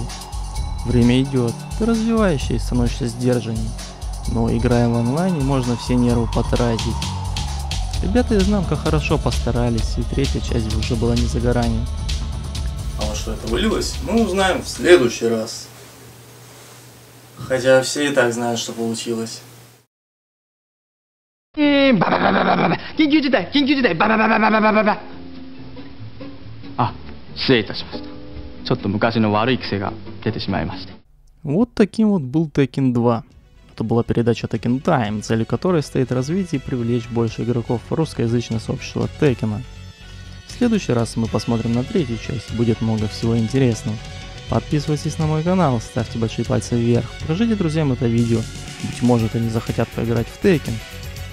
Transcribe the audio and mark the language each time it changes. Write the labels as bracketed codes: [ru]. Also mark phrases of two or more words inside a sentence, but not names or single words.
[ru] Время идет, ты развиваешься и становишься сдержанней, но играя в онлайне можно все нервы потратить. Ребята из Намко хорошо постарались, и третья часть уже была не за горами. А во что это вылилось, мы узнаем в следующий раз. Хотя все и так знают, что получилось. [ja] バババババババ緊急事態緊急事態バババババババババあ、失礼いたしました。ちょっと昔の悪い癖が出てしまいまして。 [ru] Вот таким вот был Tekken 2. Это была передача Tekken Time, целью которой стоит развить и привлечь больше игроков в русскоязычное сообщество Теккена. В следующий раз мы посмотрим на третью часть, будет много всего интересного. Подписывайтесь на мой канал, ставьте большие пальцы вверх, покажите друзьям это видео, быть может они захотят поиграть в Tekken.